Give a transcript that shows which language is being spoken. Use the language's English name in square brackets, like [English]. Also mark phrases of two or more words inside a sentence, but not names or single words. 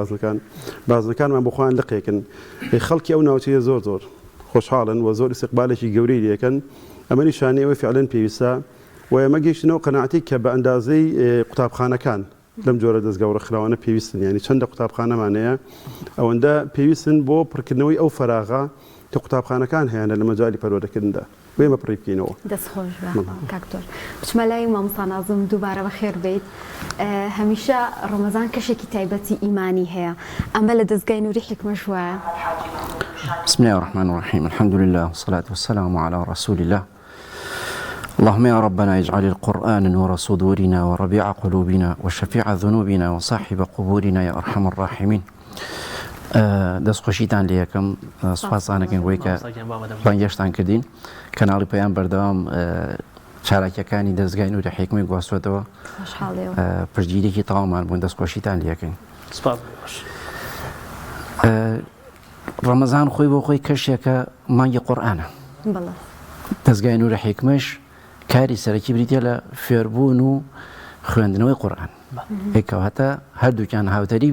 [Central Kurdish] بازنەکانمان بۆ خۆیان لقێکن خەڵکی ئەو ناوچەیە زۆر خۆشحاڵن و زۆر استقبالێکی گەورەی دەکەن ئەمە نیشانەی ئەوەی فعلەن پێویستە و ئێمە گەیشتنەوە قەناعەتی کە بە ئەندازەی قوتابخانەکان لەم جۆرە دەستگا و ڕێکخراوانە پێویستن ینی چەندە قوتابخانەمانەیە ئەوەندە پێویستن بۆ پڕکردنەوەی ئەو فەراغا کە قوتابخانەکان هەیەە لە مەجای پەروەردەکردندا وێمە پڕی بکەینەوە دەستخۆش کاکتۆر بچمە لای مامۆستا نازم دووبارە بەخێر بیت هەمیشە ڕەمەزان کەشێکی تایبەتی ئیمانی هەیە ئەمە لە دەستگای نووری حکمەش وایە [Arabic] بسم الله الرحمن الرحيم الحمد لله والصلاة والسلام على رسول الله اللهم يا ربنا اجعل القرآن نور صدورنا وربيع قلوبنا وشفيع ذنوبنا وصاحب قبورنا يا أرحم الراحمين [Central Kurdish] دەستخۆشیتان لێ یەکەم سوپاسانەکەن بۆی کە بانگێشتان کردین کەناڵی پەیام بەردەوام چالاکیەکانی دەستگای نووری حکمی گواستوێتەوە پشتگیریکی تەواومان بوون دەستخۆشیتان لێ یەکەین ڕەمەزان خۆی بۆ خۆی کەشێکە مانگی قورئانە دەستگای نووری حکمەش کاری سەرەکی بریتە لە فێربوون و خوێندنەوەی قورئان ێکەواتە هەردووکیان هاوتەری